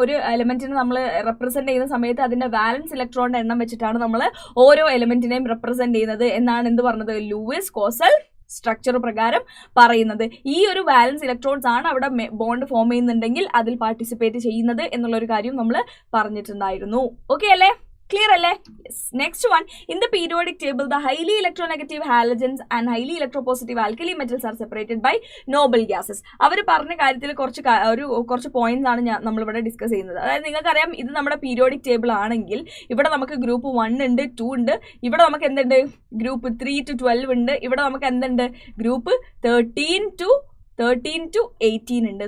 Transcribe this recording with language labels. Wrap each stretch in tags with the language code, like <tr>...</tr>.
<ml>ഒരു എലിമെന്റിനെ നമ്മൾ റെപ്രസെന്റ് ചെയ്യുന്ന സമയത്ത് അതിന്റെ വാലൻസ് ഇലക്ട്രോണിന്റെ എണ്ണം വെച്ചിട്ടാണ് നമ്മൾ ഓരോ എലിമെന്റിനെയും റെപ്രസെന്റ് ചെയ്യുന്നത് എന്നാണ് എന്ത് പറഞ്ഞത്, ലൂയിസ് കോസൽ സ്ട്രക്ചർ പ്രകാരം പറയുന്നത്. ഈ ഒരു വാലൻസ് ഇലക്ട്രോൺസ് ആണ് അവിടെ ബോണ്ട് ഫോം ചെയ്യുന്നുണ്ടെങ്കിൽ അതിൽ പാർട്ടിസിപ്പേറ്റ് ചെയ്യുന്നത് എന്നുള്ളൊരു കാര്യം നമ്മൾ പറഞ്ഞിട്ടുണ്ടായിരുന്നു. ഓക്കെ അല്ലേ? Clear അല്ലേ? Yes.</ml> <en>Next one, in the periodic table, the highly electronegative halogens and highly electropositive alkali metals are separated by noble gases.</en> <ml>അവർ പറഞ്ഞ കാര്യത്തിൽ കുറച്ച് പോയിന്റ്സ് ആണ് നമ്മളിവിടെ ഡിസ്കസ് ചെയ്യുന്നത്. അതായത് നിങ്ങൾക്കറിയാം, ഇത് നമ്മുടെ പീരിയോഡിക് ടേബിൾ ആണെങ്കിൽ ഇവിടെ നമുക്ക് ഗ്രൂപ്പ് 1 ഉണ്ട്, 2 ഉണ്ട്. ഇവിടെ നമുക്ക് എന്തുണ്ട്, ഗ്രൂപ്പ് 3 to 12 ഉണ്ട്. ഇവിടെ നമുക്ക് എന്തുണ്ട്, ഗ്രൂപ്പ് 13 to 18 ഉണ്ട്.</ml>